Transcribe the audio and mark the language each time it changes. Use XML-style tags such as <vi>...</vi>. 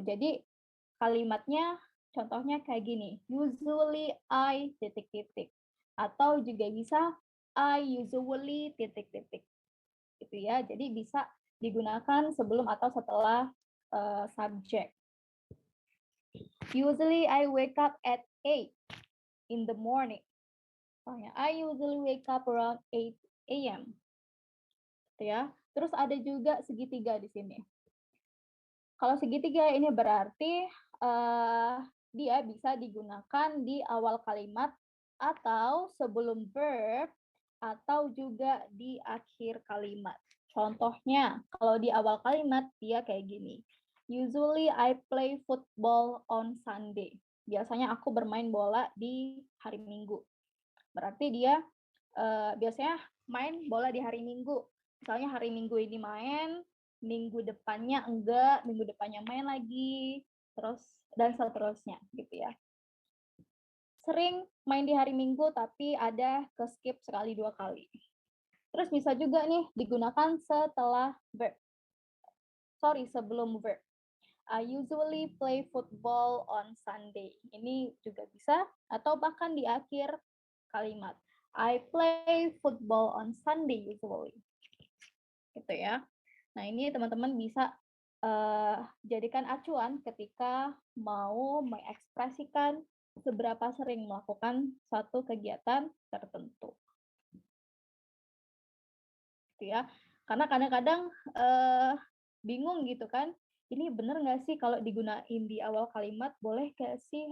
<id>Jadi kalimatnya contohnya kayak gini. Usually I titik-titik. Atau juga bisa I usually titik-titik. Gitu ya. Jadi bisa digunakan sebelum atau setelah subjek.</id> <en>Usually I wake up at 8 in the morning.</en> <id>Soalnya</id> <en>I usually wake up around 8 a.m.</en> <id>Gitu ya. Terus ada juga segitiga di sini. Kalau segitiga ini berarti dia bisa digunakan di awal kalimat atau sebelum verb atau juga di akhir kalimat. Contohnya, kalau di awal kalimat dia kayak gini.</id> <en>Usually I play football on Sunday.</en> <id>Biasanya aku bermain bola di hari Minggu. Berarti dia biasanya main bola di hari Minggu. Misalnya hari Minggu ini main, minggu depannya enggak, minggu depannya main lagi, terus dan seterusnya gitu ya. Sering main di hari Minggu tapi ada ke skip sekali 2 kali. Terus bisa juga nih digunakan setelah verb. Sebelum verb.</id> <en>I usually play football on Sunday.</en> <id>Ini juga bisa atau bahkan di akhir kalimat.</id> <en>I play football on Sunday usually.</en> <id>Gitu ya. Nah, ini teman-teman bisa jadikan acuan ketika mau mengekspresikan seberapa sering melakukan suatu kegiatan tertentu. Gitu ya. Karena kadang-kadang bingung gitu kan, ini bener nggak sih kalau digunain di awal kalimat, boleh nggak sih?</id>